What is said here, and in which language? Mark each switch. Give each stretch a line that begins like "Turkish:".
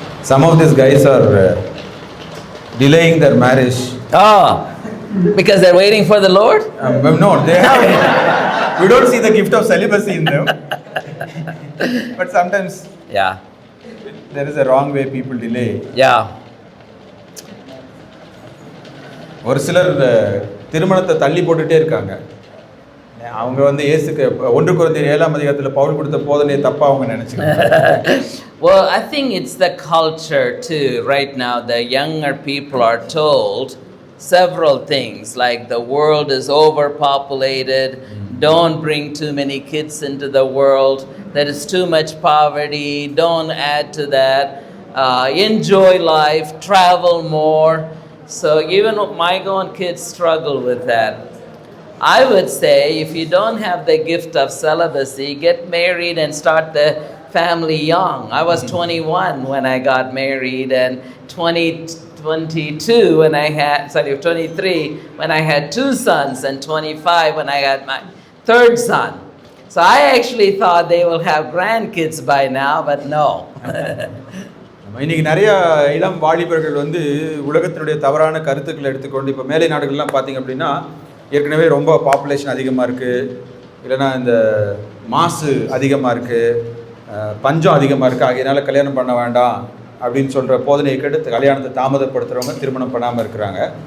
English: Some of these guys are delaying their marriage. Oh, because they're waiting for the Lord? No, they have. We don't see the gift of celibacy in them. But sometimes Yeah. there is a wrong way people delay. Yeah.
Tamil: ஒரு சிலர் திருமணத்தை தள்ளி போட்டுட்டே இருக்காங்க. அவங்க வந்து இயேசுக்கு 1 கொரிந்தியர் 7ஆம் அதிகாரத்துல பவுல் கொடுத்த போதனையை தப்பா அவங்க நினைச்சுக்கிறாங்க.
English: Well, I think it's the culture too. Right now, the younger people are told several things like the world is overpopulated, don't bring too many kids into the world, there is too much poverty, don't add to that, enjoy life, travel more. So even my own kids struggle with that. I would say if you don't have the gift of celibacy, get married and start the family young. I was 21 when I got married, and 22 when I had, 23 when I had 2 sons, and 25 when I had my 3rd son. So I actually thought they will have grandkids by now, but no.
Tamil: இன்னைக்கு நிறைய இளம் வாலிபர்கள் வந்து உலகத்தினுடைய தவறான கருத்துக்களை எடுத்துக்கொண்டு இப்போ மேலை நாடுகள்லாம் பார்த்தீங்க அப்படின்னா ஏற்கனவே ரொம்ப பாப்புலேஷன் அதிகமாக இருக்குது, இல்லைன்னா இந்த மாசு அதிகமாக இருக்குது, பஞ்சம் அதிகமாக இருக்குது, ஆகையினால கல்யாணம் பண்ண வேண்டாம் அப்படின்னு சொல்கிற போதனையை கேட்டு கல்யாணத்தை தாமதப்படுத்துகிறவங்க திருமணம் பண்ணாமல் இருக்கிறாங்க.